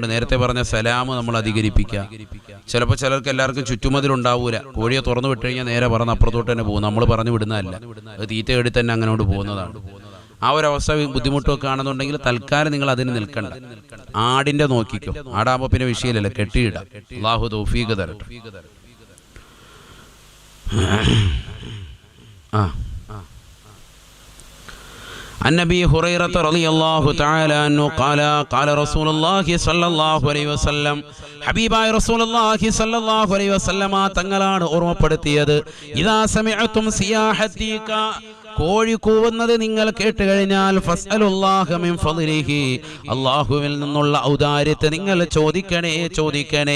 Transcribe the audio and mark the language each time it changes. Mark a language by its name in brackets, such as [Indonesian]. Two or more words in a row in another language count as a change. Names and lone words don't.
[Malayalam] നേരത്തെ പറഞ്ഞ സലാം നമ്മൾ അധികരിപ്പിക്കുക. ചിലപ്പോൾ ചിലർക്ക് എല്ലാവർക്കും ചുറ്റുമതിലുണ്ടാവൂല. കോഴിയെ തുറന്നു വിട്ട് കഴിഞ്ഞാൽ നേരെ പറഞ്ഞ് അപ്പുറത്തോട്ട് തന്നെ പോകും. നമ്മൾ പറഞ്ഞു വിടുന്നതല്ല, അത് തീറ്റ എടുത്ത് തന്നെ അങ്ങനോട്ട് പോകുന്നതാണ്. ആ ഒരവസ്ഥ ബുദ്ധിമുട്ടൊക്കെ ആണെന്നുണ്ടെങ്കിൽ തൽക്കാലം നിങ്ങൾ അതിന് നിൽക്കണ്ട. ആടിന്റെ നോക്കിക്കോ. ആടാകുമ്പോൾ പിന്നെ വിഷയമില്ലല്ലോ, കെട്ടിയിടാം. അല്ലാഹു തൗഫീഖ് തരട്ടെ. [Arabic] عن أبي هريرة رضي الله تعالى عنه قال قال رسول الله صلى الله عليه وسلم حبيباയ رسول الله صلى الله عليه وسلم [Malayalam] തങ്ങളാണ് ഓർമ്മപ്പെടുത്തിയത്, [Arabic] إذا سمعتم صياح الديكة, [Malayalam] കോഴി കൂവുന്നത് നിങ്ങൾ കേട്ട് കഴിഞ്ഞാൽ [Arabic] فاسألوا الله من فضله, [Malayalam] അല്ലാഹുവിൽ നിന്നുള്ള ഔദാര്യത്തെ നിങ്ങൾ ചോദിക്കണേ.